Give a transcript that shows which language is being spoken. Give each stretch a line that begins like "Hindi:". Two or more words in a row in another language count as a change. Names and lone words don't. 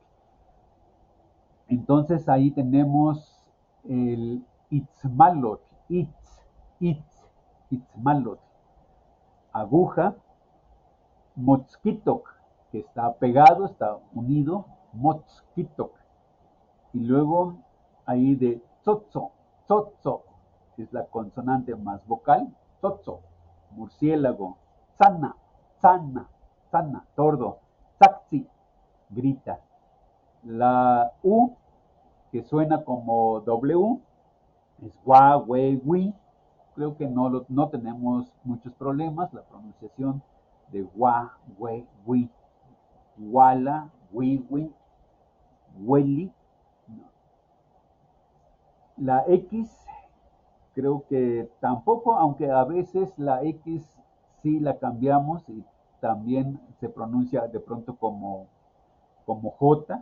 Spanish: Entonces ahí tenemos el itzmalot, itzmalot, aguja, motzquitok, que está pegado, está unido, motzquitok. Y luego ahí de tzotzo, tzotzo, es la consonante más vocal, tzotzo, murciélago, sana, sana, sana, tordo, tzaxi, grita. La U, que suena como W, es gua, we, wi. Creo que no tenemos muchos problemas. La pronunciación de gua, we,
Nahuatl languages: wi, wala, wi, wi, weli.
Spanish: La X, creo que tampoco, aunque a veces la X sí la cambiamos y también se pronuncia de pronto como J.